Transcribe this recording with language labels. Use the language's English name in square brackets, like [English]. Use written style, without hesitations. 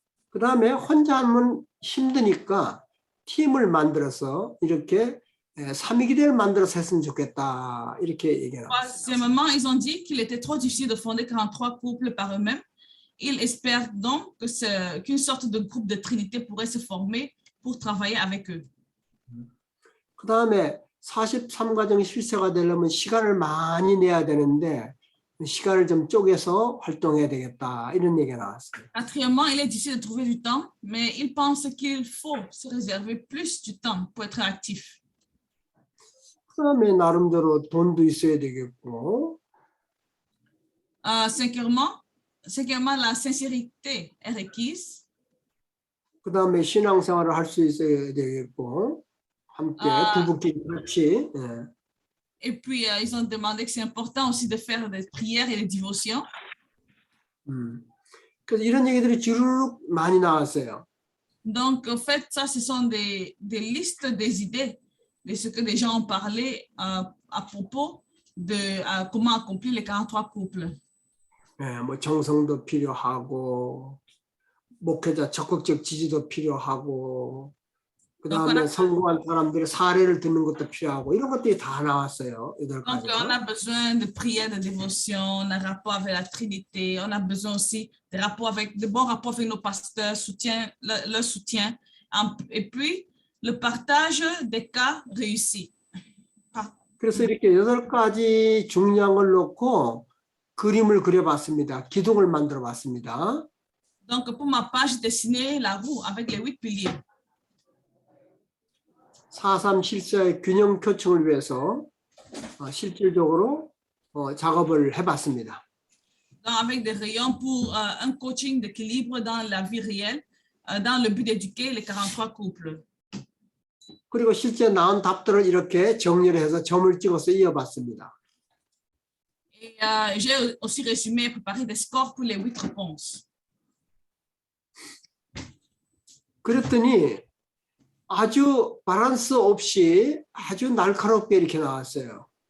[Korean] 그 다음에 혼자 하면 힘드니까 팀을 만들어서 이렇게 3위기대를 만들어서 했으면 좋겠다 이렇게 얘기해요. [French] Troisièmement, ils ont dit qu'il était trop difficile de fonder 43 couples par eux-mêmes. Ils espèrent donc qu'une sorte de groupe de Trinité pourrait se former pour travailler avec eux. [Korean] 그 다음에 43과정 실세가 되려면 시간을 많이 내야 되는데 시간을 좀 쪼개서 활동해야 되겠다 이런 얘기가 나왔어요. [French] Quatrièmement, il est difficile de trouver du temps, mais ils pensent qu'il faut se réserver plus du temps pour être actif. [Korean] 그 다음에 나름대로 돈도 있어야 되겠고. [French] Cinquièmement, la sincérité est requise. [Korean] 그 다음에 신앙생활을 할 수 있어야 되겠고 함께 부부끼리 같이. [French] Et puis, ils ont demandé que c'est important aussi de faire des prières et des dévotions. [Korean] 그래서 이런 얘기들이 주르륵 많이 나왔어요. [French] Donc, en fait, ça, ce sont des listes des idées de ce que des gens ont parlé à propos de comment accomplir les 43 couples. [Korean] 네, 뭐 정성도 필요하고 목회자 적극적 지지도 필요하고 그 다음에 성공한 사람들의 사례를 듣는 것도 필요하고 이런 것들이 다 나왔어요. [French] Donc, on a besoin de prières, de dévotion, on a rapport avec la Trinité, on a besoin aussi de bons rapports avec nos pasteurs, leur soutien, et puis le partage des cas réussis. [Korean] 그래서 이렇게 8가지 중요한 걸 놓고 그림을 그려봤습니다. 기둥을 만들어봤습니다. [French] Donc, pour ma part, j'ai dessiné la roue avec les 8 piliers. [Korean] 4.3 실세의 균형 교충을 위해서 실질적으로 작업을 해봤습니다. [French] Donc, avec des rayons pour un coaching d'équilibre dans la vie réelle, dans le but d'éduquer les 43 couples. [Korean] 그리고 실제 나온 답들을 이렇게 정리를 해서 점을 찍어서 이어봤습니다. [French] Et j'ai aussi résumé et préparé des scores pour les 8 réponses. [Korean] 그랬더니 아주 밸런스 없이 아주 날카롭게 이렇게 나왔어요.